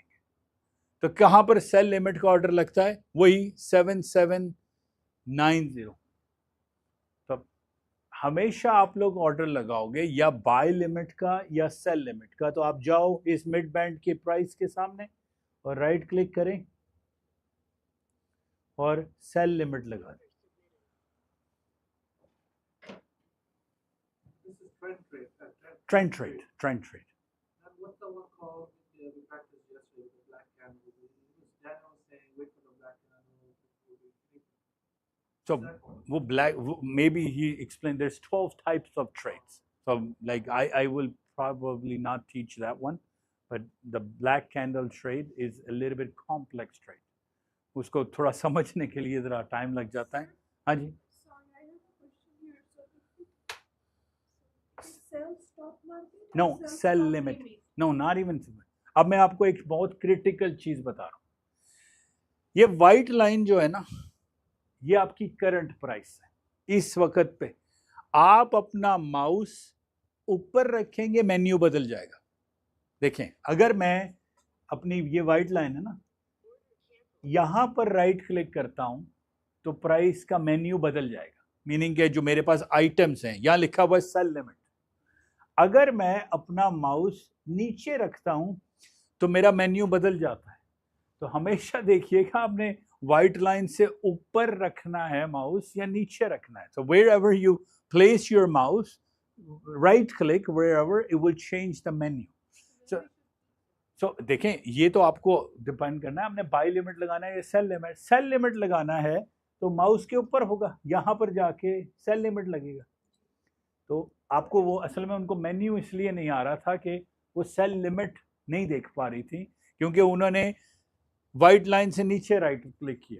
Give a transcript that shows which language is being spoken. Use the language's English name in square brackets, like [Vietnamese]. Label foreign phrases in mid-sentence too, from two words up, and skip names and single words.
[Hindi] तो कहां पर [English] sell limit [Hindi] का ऑर्डर लगता है, वही 7790। तो हमेशा आप लोग ऑर्डर लगाओगे या [English] buy limit [Hindi] का या [English] sell limit [Hindi] का, तो आप जाओ इस [English] mid band [Hindi] के प्राइस के सामने और [English] right click [Hindi] करें और [English] sell limit [Hindi] लगा दें। [English] Trend trade. And what's the one called we practiced yesterday with the black candle? It was Daniel saying wait for the black candle. So वो black, maybe he explained there's 12 types of trades. So like I will probably not teach that one, but the black candle trade is a little bit complex trade. [Hindi] उसको थोड़ा समझने के लिए ज़रा टाइम लग जाता है। हाँ जी। [English] No, sell limit. No, not even. [Hindi] अब मैं आपको एक बहुत क्रिटिकल चीज बता रहा हूं, ये [English] white line [Hindi] जो है ना, ये आपकी [English] current price [Hindi] है इस वक्त पे। आप अपना माउस ऊपर रखेंगे, मेन्यू बदल जाएगा। देखें, अगर मैं अपनी ये [English] white line [Hindi] है ना, यहां पर [English] right click [Hindi] करता हूं तो प्राइस का मेन्यू बदल जाएगा, मीनिंग के जो मेरे पास आइटम्स हैं, यहां लिखा हुआ है [English] sell limit. [Hindi] अगर मैं अपना माउस नीचे रखता हूं तो मेरा मेन्यू बदल जाता है। तो हमेशा देखिएगा, आपने [English] white line [Hindi] से ऊपर रखना है माउस या नीचे रखना है। [English] So wherever you place your mouse, right click wherever, it will change the menu. [Hindi] So देखें, ये तो आपको डिपेंड करना है, आपने [English] buy limit [Hindi] लगाना है या [English] sell limit. sell limit [Hindi] लगाना है तो माउस के ऊपर होगा, यहाँ पर जाके [English] sell limit [Hindi] लगेगा। तो आपको वो असल में उनको मेन्यू इसलिए नहीं आ रहा था कि वो [English] sell limit [Hindi] नहीं देख पा रही थी, क्योंकि उन्होंने [English] white line [Hindi] से नीचे [English] right click [Hindi] किया।